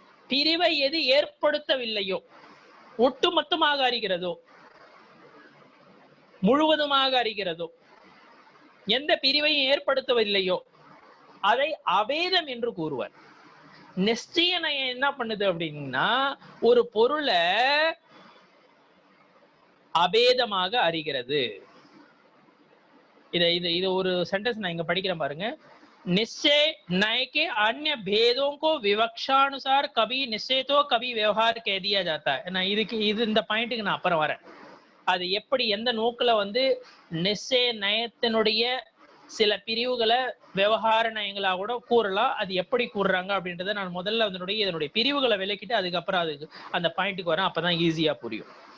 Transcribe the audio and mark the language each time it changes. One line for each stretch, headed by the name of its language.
Tamil: பிரிவை எது ஏற்படுத்தவில்லையோ, ஒட்டுமொத்தமாக அறிகிறதோ, முழுவதுமாக அறிகிறதோ, எந்த பிரிவையும் ஏற்படுத்தவில்லையோ அதை அபேதம் என்று கூறுவர். நிச்சய நயம் என்ன பண்ணுது அப்படின்னா, ஒரு பொருளை அபேதமாக அறிகிறது. இது ஒரு சென்டென்ஸ் நான் இங்க படிக்கிறேன் பாருங்க.
Hindi: निश्चय नय के अन्य भेदों को विवक्षानुसार कभी निश्चय तो कभी व्यवहार कह दिया जाता है.
Tamil: நான் இந்த பாயிண்ட்டுக்கு நான் அப்புறம் வரேன். அது எப்படி எந்த நோக்குல வந்து நிச்சய நயத்தினுடைய சில பிரிவுகளை விவகார நயங்களா கூட கூறலாம். அது எப்படி கூறுறாங்க அப்படின்றத நான் முதல்ல இதனுடைய பிரிவுகளை விளக்கிட்டு அதுக்கப்புறம் அதுக்கு அந்த பாயிண்ட்டுக்கு வரேன். அப்பதான் ஈஸியா புரியும்.